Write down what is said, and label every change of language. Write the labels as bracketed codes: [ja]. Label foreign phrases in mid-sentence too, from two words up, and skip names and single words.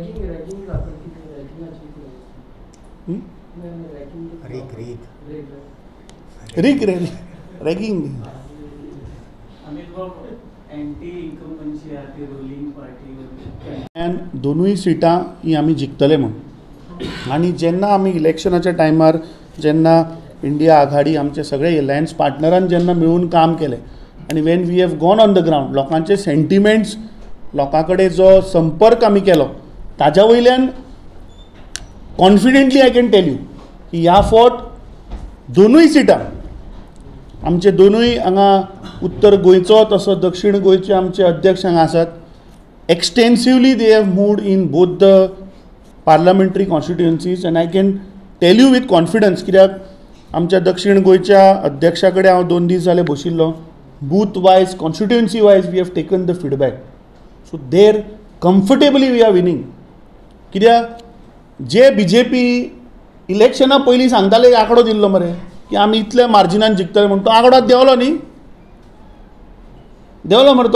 [kok] रॅगिंग दोनूय सिटां ही आमी जिखतले म्हूण. आनी जेन्ना आमी इलेक्शनाच्या टायमार जेन्ना इंडिया आघाडी आमचे सगळे अलायन्स पार्टनरान जेन्ना मेळून काम केलें आनी [en] when we have gone on the ground, [kok] लोकांचे सेंटिमेंट्स, लोकां कडेन जो संपर्क आमी केलो ताज्या वयल्यान [en] confidently I can tell you [kok] की ह्या फावट दोनूय सिटां आमचे दोनूय हांगा उत्तर गोंयचो तसो दक्षिण गोंयचे आमचे अध्यक्ष हांगा आसात. [en] extensively they have moved in both the parliamentary constituencies and I can tell you with confidence, [kok] कित्याक आमच्या दक्षिण गोंयच्या अध्यक्षा कडेन हांव 2 दीस जाले बशिल्लो. [en] बूथ वायज, कॉन्स्टिट्युएन्सी वायज वी हॅव टेकन द फीडबॅक. so there comfortably we are winning. [kok] कित्याक जे BJP इलेक्शना पयलीं सांगताले एक आंकडो दिल्लो मरे की आमी इतल्या मार्जिनान जिखतले म्हणून, तो आंकडो देंवलो न्ही, देंवलो मरे तो.